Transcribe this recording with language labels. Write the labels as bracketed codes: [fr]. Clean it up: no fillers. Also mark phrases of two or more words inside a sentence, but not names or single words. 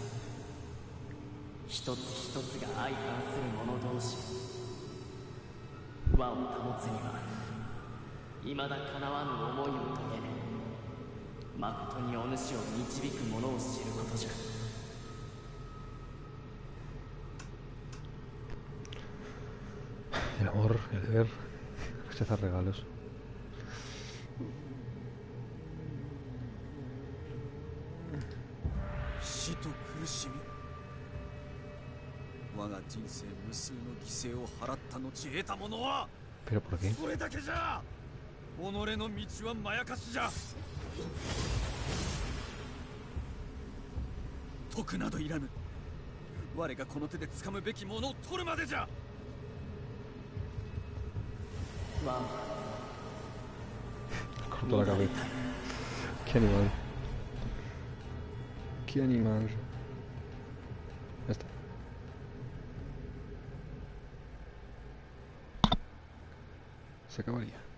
[ja] 一つ一つが相反する者同士和を保つには未だかなわぬ思いを遂げ誠にお主を導く者を知ることじゃ [es] El amor, el deber, rechazar regalos. [ja] 死と苦しみ我が人生無数の犠牲を払った後得たものは [es] ¿Pero por qué? [ja] それだけじゃ己の道はまやかしじゃ徳などいらぬ我がこの手で掴むべきものを取るまでじゃ [es] Corto la cabeza. Qué animal. Qué animal. Ya está. Se acabaría.